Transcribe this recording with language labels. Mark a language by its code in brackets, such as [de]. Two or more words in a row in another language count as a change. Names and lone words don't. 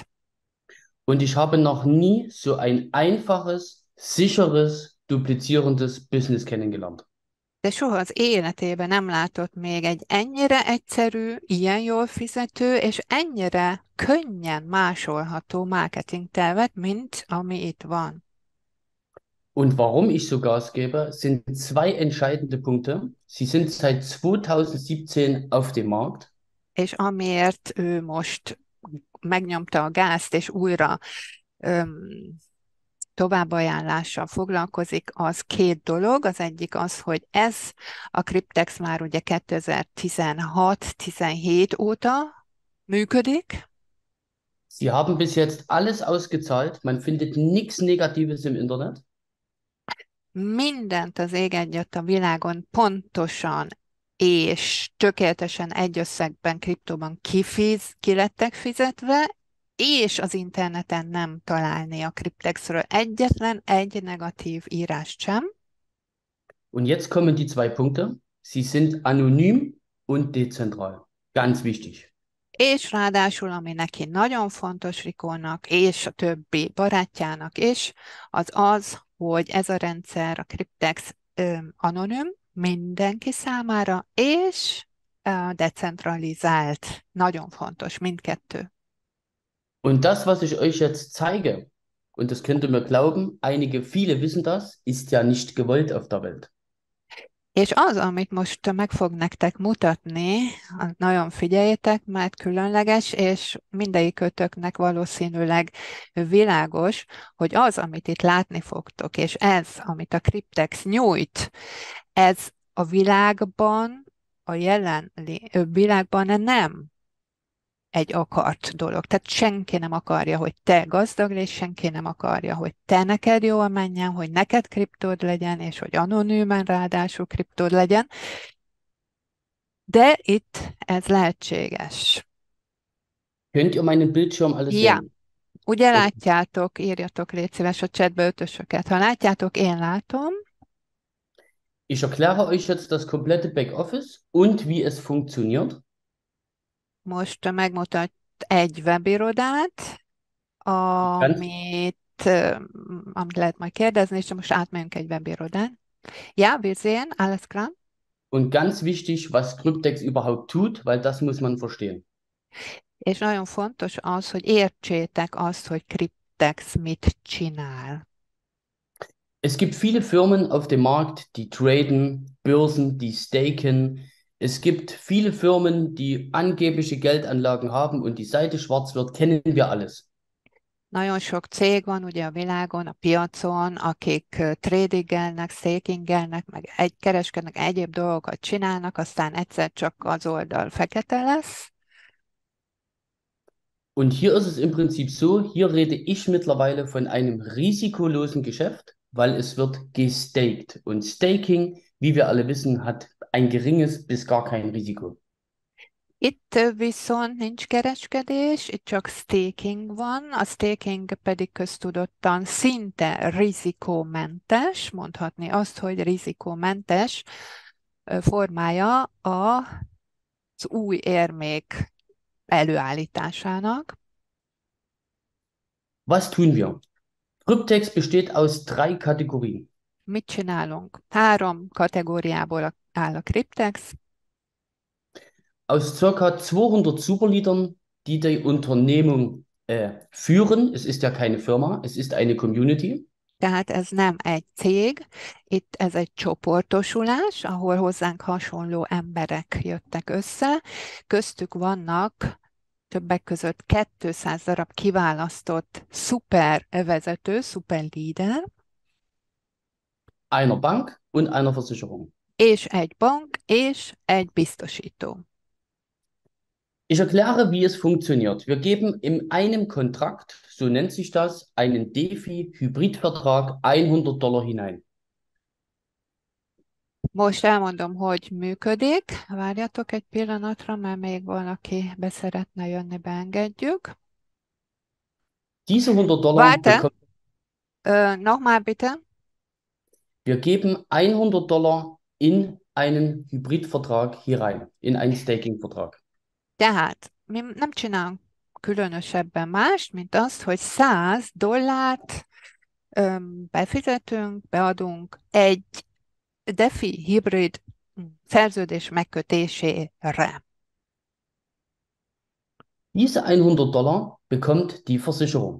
[de] Und ich habe noch nie so ein einfaches, sicheres, duplizierendes Business kennengelernt. [hu] de soha az életében nem látott még egy ennyire egyszerű, ilyen jól fizető, és ennyire könnyen másolható marketing tervet, mint ami itt van. [de] Und warum ich so Gas gebe, sind zwei entscheidende Punkte. Sie sind seit 2017 auf dem Markt. [hu] És amiért ő most megnyomta a gázt, és újra öm, továbbajánlással foglalkozik, az két dolog. Az egyik az, hogy ez a Cryptex már ugye 2016-17 óta működik, [de] Sie haben bis jetzt alles ausgezahlt. Man findet nichts Negatives im Internet. [hu] Mindent az ég egyet a világon pontosan és tökéletesen egy összegben, kriptóban ki lettek fizetve, és az interneten nem találni a Cryptexről egyetlen egy negatív írást sem. [de] Und jetzt kommen die zwei Punkte. Sie sind anonym und dezentral. Ganz wichtig. [hu] És ráadásul, ami neki nagyon fontos Rikónak, és a többi barátjának is, az az, hogy ez a rendszer, a Cryptex anonim mindenki számára, és decentralizált. Nagyon fontos, mindkettő. [de] Und das, was ich euch jetzt zeige, und das könnt ihr mir glauben, einige, viele wissen das, ist ja nicht gewollt auf der Welt. [hu] És az, amit most meg fog nektek mutatni, nagyon figyeljétek, mert különleges, és mindegyikötöknek valószínűleg világos, hogy az, amit itt látni fogtok, és ez, amit a Cryptex nyújt, ez a világban, a jelen világban nem egy akart dolog. Tehát senki nem akarja, hogy te gazdag légy, senki nem akarja, hogy te neked jól menjen, hogy neked kriptód legyen, és hogy anonűmen ráadásul kriptód legyen. De itt ez lehetséges. [de] Könnt ihr meinen Bildschirm alles Ja, sehen? [hu] ugye Okay. látjátok, írjatok légy szíves a chatbe ötösöket. Ha látjátok, én látom. [de] Ich erkläre euch jetzt das komplette Backoffice und wie es funktioniert. [hu] Most megmutat egy webirodát, [de] Ganz, [hu] amit lehet majd kérdezni, és most átmegyünk egy webirodán. [de] Ja, wir sehen, alles klar. und ganz wichtig, was Cryptex überhaupt tut, weil das muss man verstehen. [hu] És nagyon fontos az, hogy értsétek azt, hogy Cryptex mit csinál. [de] Es gibt viele Firmen auf dem Markt, die traden, Börsen, die staken. Es gibt viele Firmen, die angebliche Geldanlagen haben und die Seite schwarz wird, kennen wir alles. [hu] Nagyon sok cég van ugye a világon, a piacon, akik tradingelnek, stakingelnek, meg kereskednek, egyéb dolgokat csinálnak, aztán egyszer csak az oldal fekete lesz. [de] Und hier ist es im Prinzip so, hier rede ich mittlerweile von einem risikolosen Geschäft, weil es wird gestaked. Und Staking, wie wir alle wissen, hat ein geringes bis gar kein Risiko. [hu] Itt viszont nincs kereskedés, itt csak staking van, a staking pedig köztudottan szinte rizikómentes, mondhatni azt, hogy rizikómentes formája az új érmék előállításának. [de] Was tun wir? Cryptex besteht aus 3 Kategorien. [hu] Mit csinálunk? 3 kategóriából áll a Cryptex. [de] Aus circa 200 Superleadern, die die Unternehmung führen. Es ist ja keine Firma, es ist eine Community. [hu] Tehát ez nem egy cég, itt ez egy csoportosulás, ahol hozzánk hasonló emberek jöttek össze. Köztük vannak többek között 200 darab kiválasztott szuper vezető, szuper líder, [de] Einer Bank und einer Versicherung. [hu] és egy bank, és egy biztosító. [de] Ich erkläre, wie es funktioniert. Wir geben in einem Kontrakt, so nennt sich das, einen DeFi-Hybridvertrag $100 hinein. [hu] Most elmondom, hogy működik. Várjatok egy pillanatra, mert még valaki be szeretne jönni, beengedjük. [de] Diese $100 Warte, nochmal bitte. wir geben $100 in einen Hybridvertrag hier rein, in einen Staking-Vertrag. [hu] Tehát mi nem csinálunk különösebben mást, mint azt, hogy $100 befizetünk, beadunk egy DeFi hibrid szerződés megkötésére. [de] Diese $100 bekommt die Versicherung.